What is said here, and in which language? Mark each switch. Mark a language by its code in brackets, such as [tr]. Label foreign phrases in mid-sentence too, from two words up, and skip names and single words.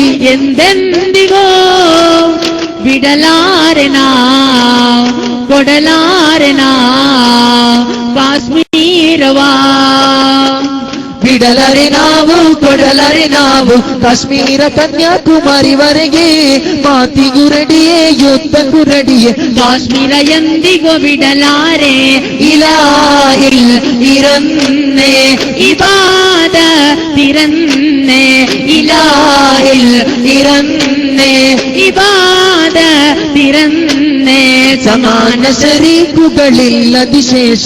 [kn] ಎಂದೆಂದಿಗೂ ಬಿಡಲಾರೆನಾ ಕೊಡಲಾರೆನಾ ಕಾಶ್ಮೀರವಾ ಬಿಡಲರೆ ನಾವು ಕೊಡಲರೆ ನಾವು ಕಾಶ್ಮೀರ ಕನ್ಯಾಕುಮಾರಿವರೆಗೆ ಮಾತಿಗೂ ರೆಡಿಯೇ ಯುದ್ಧಕ್ಕೂ ರೆಡಿಯೇ ಕಾಶ್ಮೀರ ಎಂದಿಗೂ ಬಿಡಲಾರೆ [ml] ഇലാഹിൽ ഇറന്നേ ഇബാദ തിരന്നേ ഇലാഹിൽ ഇറന്നേ ഇബാദ തിരന്നേ സമാന ശരീകുകളില്ല വിശേഷം